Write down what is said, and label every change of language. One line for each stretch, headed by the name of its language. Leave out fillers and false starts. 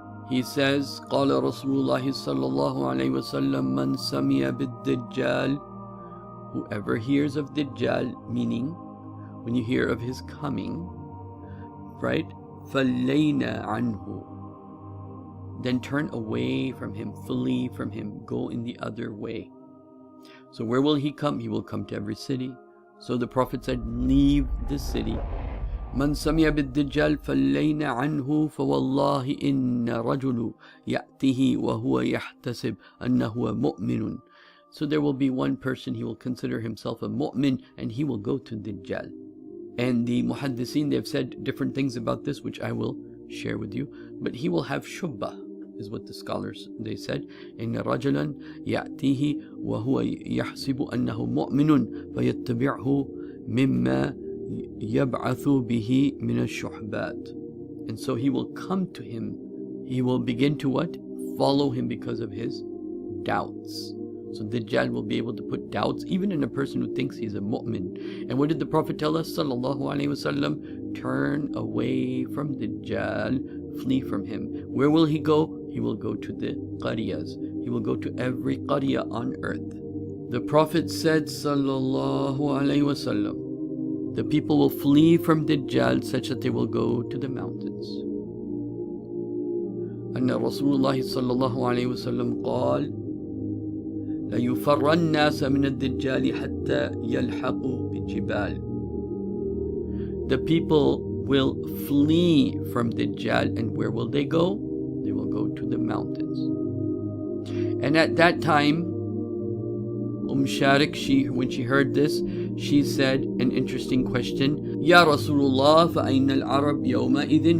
English: He says,
Arabic: قال رسول الله صلى الله عليه وسلم من سمع بالدجال,
English: whoever hears of Dajjal, meaning when you hear of his coming, right?
Arabic: فَلَيْنَا عَنْهُ,
English: then turn away from him, flee from him, go in the other way. So where will he come? He will come to every city. So the Prophet said, leave the city.
Arabic: من سمع بالدجال فلينا عنه فوالله إن رجل يأتيه وهو يحتسب أنه مؤمن.
English: So there will be one person, he will consider himself a mu'min, and he will go to Dajjal. And the muhaddithin, they've said different things about this, which I will share with you. But he will have shubbah, is what the scholars, they said.
Arabic: إن رجلا يأتيه وهو يحسب أنه مؤمن فيتبعه مما يبعث به من الشحبات.
English: And so he will come to him, he will begin to what? Follow him because of his doubts. So Dajjal will be able to put doubts even in a person who thinks he's a mu'min. And what did the Prophet tell us sallallahu alaihi wasallam? Turn away from Dajjal, flee from him. Where will he go? He will go to the qaryas. He will go to every qarya on earth. The Prophet said, sallallahu alaihi wasallam, the people will flee from Dajjal such that they will go to the mountains.
Arabic: أن رسول الله صلى الله عليه وسلم قال لا يفر الناس من الدجال حتى يلحقوا بالجبال.
English: The people will flee from Dajjal, and where will they go? They will go to the mountains. And at that time, Sharik, when she heard this, she said an interesting question.
Arabic: Ya Rasulullah, فَأَيْنَ الْعَرَبْ يَوْمَئِذٍ.